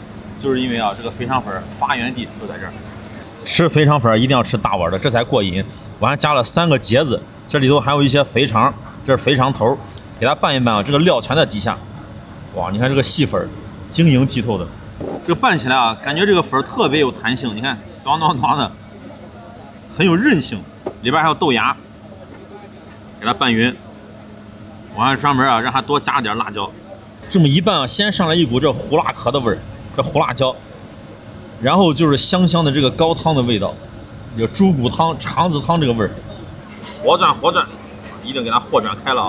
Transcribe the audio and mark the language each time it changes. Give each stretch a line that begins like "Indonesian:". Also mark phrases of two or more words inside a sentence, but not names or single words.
Chinese: 就是因为啊，这个肥肠粉发源地就在这儿。吃肥肠粉一定要吃大碗的，这才过瘾。我还加了3个茄子，这里头还有一些肥肠，这是肥肠头，给它拌一拌啊，这个料全在底下。哇，你看这个细粉晶莹剔透的， 這个拌起来啊，感觉这個粉特別有彈性，你看，當當當的，很有韌性，裡邊還有豆芽，給它拌勻。我還專門啊讓它多加點辣椒。這麼一拌啊，先上來一股這胡辣殼的味兒，這胡辣椒，然後就是香香的這個高湯的味道，這個豬骨湯、腸子湯這個味兒，和轉，一定給它和轉開了啊！